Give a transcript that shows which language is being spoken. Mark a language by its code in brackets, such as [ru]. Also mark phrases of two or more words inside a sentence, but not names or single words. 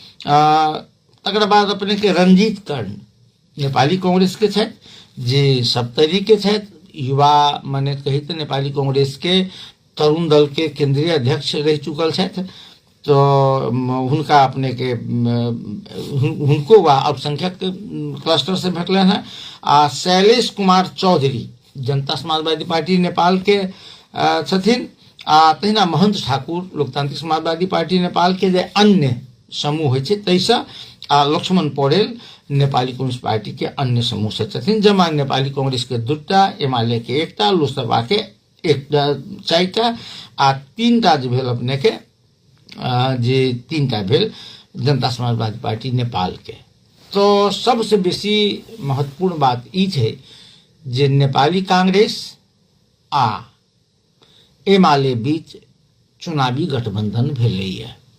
[mai] तकर बाद अपने के रंजीत कर्ण नेपाली कांग्रेस के छथि जे सप्तरी के छथि। युवा माने कही तो नेपाली कांग्रेस के तरुण दल के केंद्रीय अध्यक्ष रह चुकल छथि। तो हुनका अपने के हुनको वा अल्पसंख्यक क्लस्टर से भेटलन है। आ शैलेश कुमार चौधरी जनता समाजवादी पार्टी नेपाल के छथिन। आ तहिना महंत ठाकुर लोकतांत्रिक समाजवादी पार्टी नेपाल के जे अन्य समूह होइ छै तैसा। आ लक्ष्मण पौडेल नेपाली कम्युनिस्ट पार्टी के अन्य समूह से छथिन। जमा नेपाली कांग्रेस के 2टा, एमाले के 1टा, लोसपा के 4टा आ 3टा जे भेल अपने के जे 3टा भेल जनता समाजवादी पार्टी नेपाल के। तो सबसे बेसी महत्वपूर्ण बात ई छै जे नेपाली कांग्रेस आ एमाले बीच चुनावी गठबंधन भेलैया।